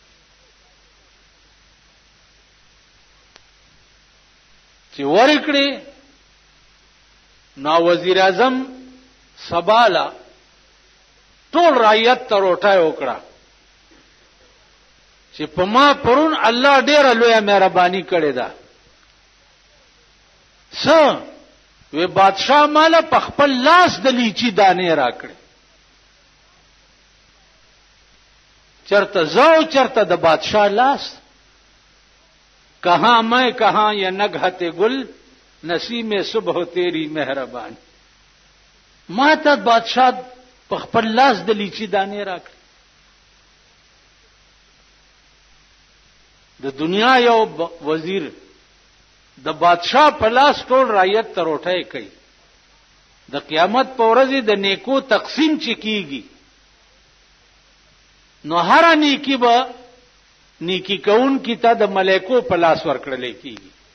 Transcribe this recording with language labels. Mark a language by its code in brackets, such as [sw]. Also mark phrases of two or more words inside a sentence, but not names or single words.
[ps] چې ورکړي نو وزیر اعظم سبالا ټول رعیت ته روټه وکړه چې په ما پرون الله ډېر لوی مهرباني کړې ده وی بادشاہ مالا په خپل لاس د لیچی دانې راکړي چرته زو چرته د بادشاہ لاس [ur] کہاں میں کہاں یہ نگہت گل نسیم صبح تیری مہربان [ps] ما ته بادشاہ په خپل لاس د لیچی دانې راکړي د دنیا یو وزیر د بادشاہ په لاس ټول رعیت ته روټه کوي د قیامت په ورځ د نیکو تقسیم چې کیږي نو هر نیکی به نیکی کون کی ته د ملائکو په لاس ورکړل کیږي